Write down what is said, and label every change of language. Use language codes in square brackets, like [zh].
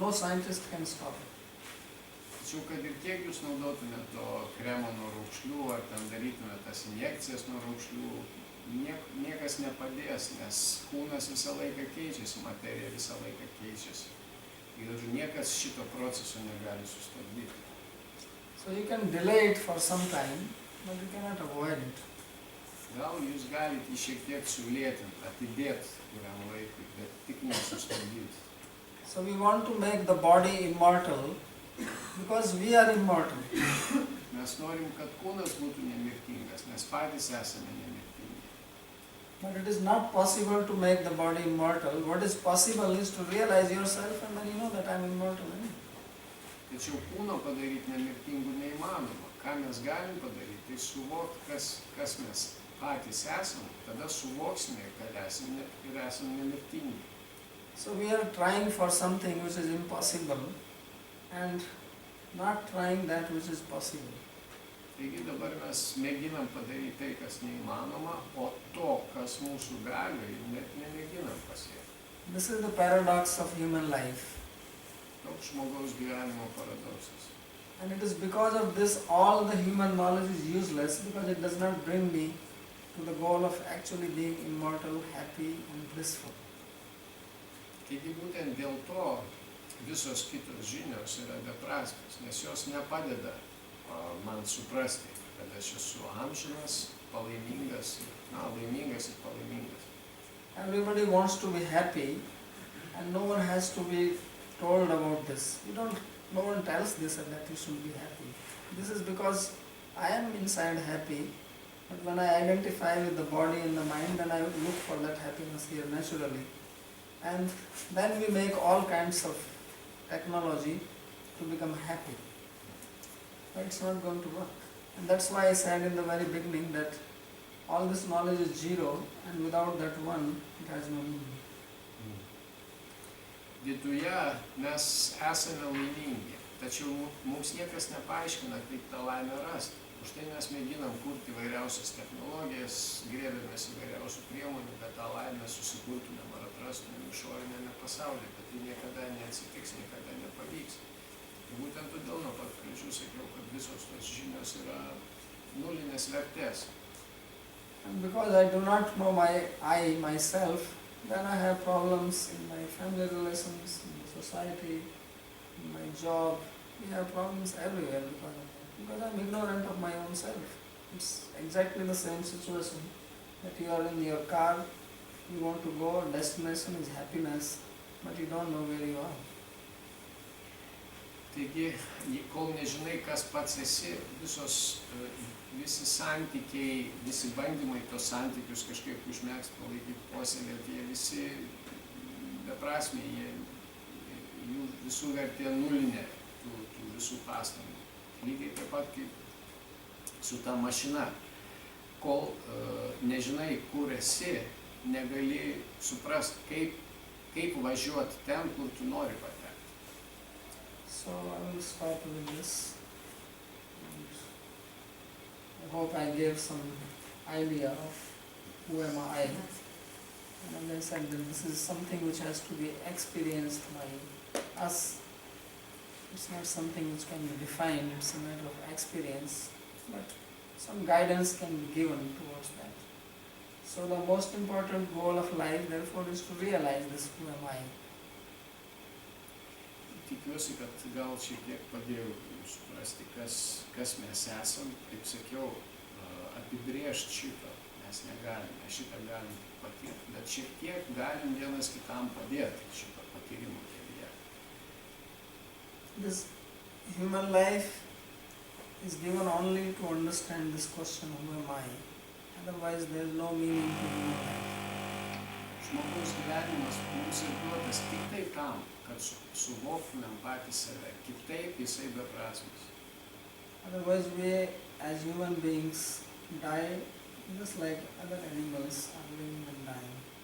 [en] No scientist can stop it. [lt] Tačiau, kad ir kiek jūs naudotumėte to kremo nuo raukšlių, ar ten darytumėte tas injekcijas nuo raukšlių, niekas nepadės, nes kūnas visą laiką keičiasi, materija visą laiką keičiasi. Ir niekas šito proceso negali sustabdyti. [en] So you can delay it for some time, but you cannot avoid it. [lt] Gal jūs galite šiek tiek sulėtinti, atidėti kuriam laikui, bet tik nesustabdyti. [en] So we want to make the body immortal, because we are immortal. [lt] Mes norim, kad kūnas būtų nemirtingas, nes patys esame nemirtingi. [en] But it is not possible to make the body immortal. What is possible is to realize yourself, and then you know that I am immortal. [lt] Tačiau kūno padaryti nemirtingų neįmanoma. Ką mes galim padaryti, tai suvokti, kas mes patys esame, tada suvoksime, kad esame nemirtingi. [en] So we are trying for something which is impossible and not trying that which is possible. [lt] Taigi dabar mes mėginam padaryti tai, kas neįmanoma, o to, kas mūsų galioj, net nemėginam pasiekti. [en] This is the paradox of human life. [lt] Toks žmogaus gyvenimo paradoksas. [en] And it is because of this all the human knowledge is useless, because it does not bring me to the goal of actually being immortal, happy and blissful. [lt] Taigi būtent dėl to visos kitos žinios yra beprasmės, nes jos nepadeda man suprasti, kad aš esu amžinas, palaimingas ir palaimingas. [en] Everybody wants to be happy, and no one has to be told about this. No one tells this and that you should be happy. This is because I am inside happy, but when I identify with the body and the mind, then I look for that happiness here naturally. And then we make all kinds of technology to become happy. But it's not going to work. And that's why I said in the very beginning that all this knowledge is zero, and without that one, it has no meaning. [lt] Viduje mes esame laimingi, tačiau mums niekas nepaaiškina, kaip tą laimę rasti. Už tai mes mėginam kurti įvairiausias technologijas, grėbėmės įvairiausių priemonių, bet tą laimę susikurtumėm ar atrastumėm išorinėme pasaulyje, bet tai niekada neatsitiks, niekada nepavyks. Ir būtent todėl nuo pat pradžių sakiau, kad visos tos žinios yra nulinės vertės. [en] And because I do not know I myself, then I have problems in my family relations, in the society, in my job. We have problems everywhere because I'm ignorant of my own self. It's exactly the same situation that you are in your car, you want to go, destination is happiness, but you don't know where you are. [lt] Taigi, kol nežinai, kas pats esi, visi santykiai, visi bandymai tos santykius kažkaip užmegzti, palaikyti, puoselėti, jie visi beprasmiai, jų visų vertė nulinė, tų visų pastangų. Lygiai taip pat kaip su ta mašina. Kol nežinai, kur esi, negali suprasti, kaip važiuoti ten, kur tu nori patekti. [en] So I will start with this. I hope I gave some idea of who am I. And as I said, that this is something which has to be experienced by us. It's not something which can be defined, it's a matter of experience, but some guidance can be given towards that. So the most important goal of life, therefore, is to realize this, who am I. [lt] Tikiuosi, kad gal šiek tiek padėjau jums suprasti, kas mes esam. Kaip sakiau, apibrėžti šitą mes negalime, šitą galim patirti, bet šiek tiek galim vienas kitam padėti šitą patyrimo kelyje. [en] This human life is given only to understand this question, who am I? Otherwise there is no meaning to human life. [lt] Žmogaus gyvenimas mums ir duotas tik tai tam, kad suvoktumėm patys save. Kitaip jisai beprasmis. [en] Otherwise we as human beings die just like other animals are living and dying.